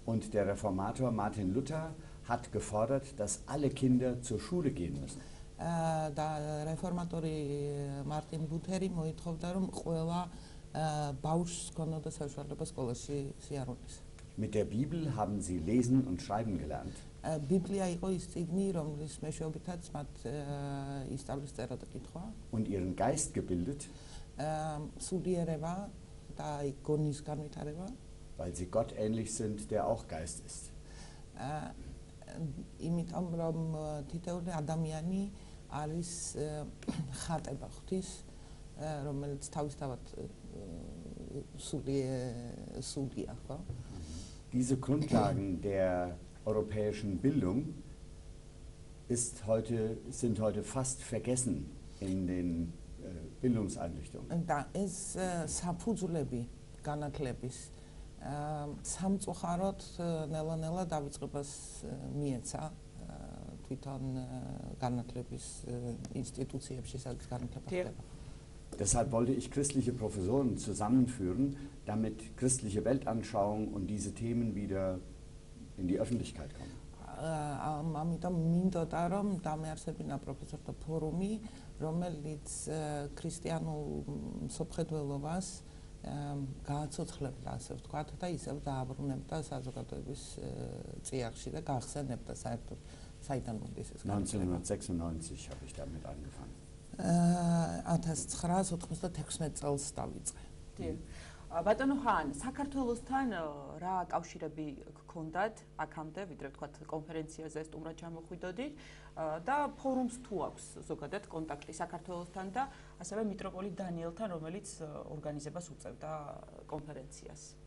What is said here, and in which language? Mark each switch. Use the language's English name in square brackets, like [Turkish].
[German] Und der Reformator Martin Luther hat gefordert, dass alle Kinder zur Schule gehen müssen. [Georgian] და რეფორმატორი მარტინ ლუთერი მოითხოვდა, რომ ყველა ბავშვს ჰქონოდა საშუალება სკოლაში სიარულის. [German] Mit der Bibel haben sie lesen und schreiben gelernt. [Georgian] ბიბლია იყო ის წიგნი, რომლის მეშვეობითაც მათ ისწავლის წერა და კითხვა. [German] Und ihren Geist gebildet. [Georgian] სულიერება და გონის განვითარება. [German] Weil sie Gott ähnlich sind, der auch Geist ist. [Georgian] იმიტომ რომ თითოეული ადამიანი არის ხატება ღვთის, რომელიც თავისთავად სულია, ხო? [German] Diese Grundlagen der europäischen Bildung sind heute fast vergessen in den Bildungseinrichtungen. [Georgian] და ეს საფუძვლები განათლების სამწუხაროდ ნელა-ნელა დავიწყებას მიეცა თვითონ განათლების ინსტიტუციებში, სადაც განათლება ხდება. [German] Deshalb wollte ich christliche Professoren zusammenführen, damit christliche Weltanschauung und diese Themen wieder in die Öffentlichkeit kommen. [Georgian] ამიტომ მინდოდა რომ დამეარსებინა პროფესორთა ფორუმი, რომელიც ქრისტიანულ მსოფლმხედველობას გააცოცხლებდა, ასე ვთქვათ, და ისევ დააბრუნებდა საზოგადოების წიაღში და გახსენებდა საერთოდ საიდან მოდის ეს. [German] 1996 habe ich damit angefangen. [Georgian] 1996 წელს დავიწყე. ბატონო ხან, საქართველოსთან რა კავშირები გქონდათ აქამდე, ვიდრე ვთქვათ კონფერენციაზე სტუმრად ჩამოხვიდოდით და ფორუმს თუ აქვს ზოგადად კონტაქტი საქართველოსთან და ასევე მიტროპოლიტ დანიელთან, რომელიც ორგანიზებას უწევდა კონფერენციას.